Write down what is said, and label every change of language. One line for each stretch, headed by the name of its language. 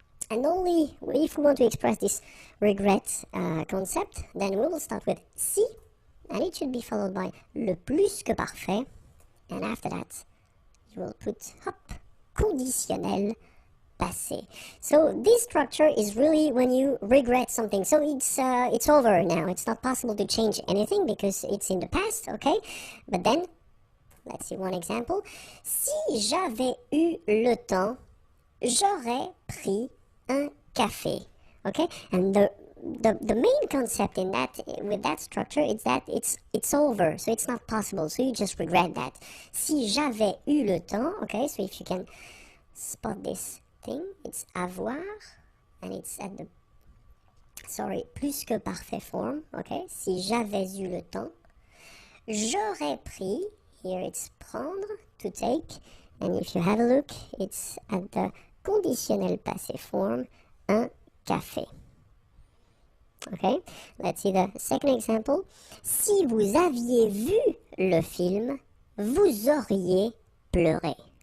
English: And only if we want to express this regret concept, then we will start with si, and it should be followed by le plus que parfait, and after that you will put conditionnel passé. So this structure is really when you regret something. So it's over now. It's not possible to change anything because it's in the past, okay? But then, let's see one example.
French: Si j'avais eu le temps, j'aurais pris un café.
English: Okay? And the main concept in that, with that structure, is that it's over. So it's not possible. So you just regret that.
French: Si j'avais eu le temps,
English: okay? So if you can spot this thing, it's avoir, and it's at the, plus que parfait form, okay?
French: Si j'avais eu le temps, j'aurais pris,
English: here it's prendre, to take, and if you have a look, it's at the conditionnel passé form,
French: un café.
English: Okay, let's see the second example.
French: Si vous aviez vu le film, vous auriez pleuré.